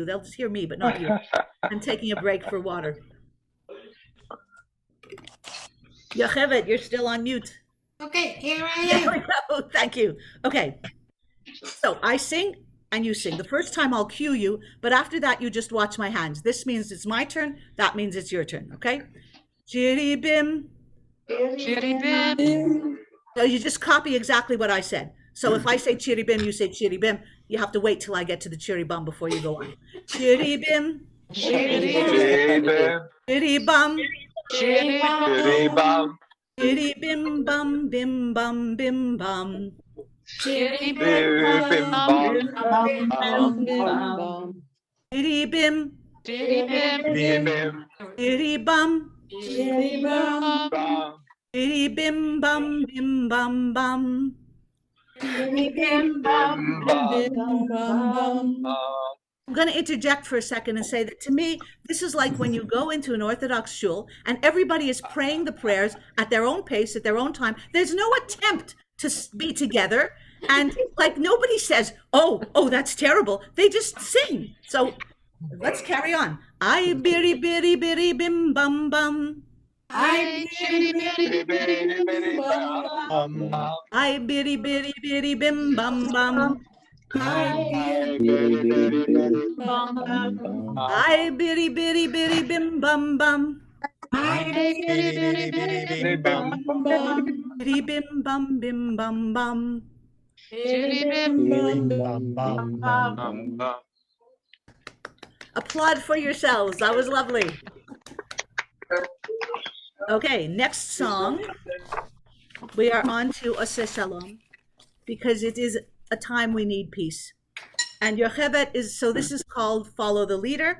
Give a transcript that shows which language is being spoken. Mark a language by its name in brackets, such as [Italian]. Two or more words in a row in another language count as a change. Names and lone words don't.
[English] They'll just hear me, but not you. I'm taking a break for water. Yocheved, you're still on mute. Okay, here I There we am. go. Thank you. Okay. So I sing and you sing. The first time I'll cue you, but after that you just watch my hands. This means it's my turn. That means it's your turn. Okay? Chiri bim. Chiri bim. So you just copy exactly what I said. So if I say chiri bim, you say chiri bim. You have to wait till I get to the chiri bum before you go on. Chiri bim. Chiri bim. Chiri bum. Chiri bum. Chiri bim bum bim bum bim bum. Chiri bim bum. Chiri bim. Chiri bim. Chiri bum. Chiri bum. Chiri bim bum bim bum bum. I'm going to interject for a second and say that to me, this is like when you go into an Orthodox shul and everybody is praying the prayers at their own pace, at their own time. There's no attempt to be together. And like nobody says, oh, that's terrible. They just sing. So let's carry on. I biri biri biri bim bum bum. I chiri bim. I biri biri biri bim bum bum. I biri biri biri bim bum bum. Biri bim bum bim bum bum. Bim, bam, bam, bam. Bum, bum. Applaud for yourselves. That was lovely. Okay, next song. We are on to Ose Shalom because it is a time we need peace. And Yocheved is, so this is called Follow the Leader.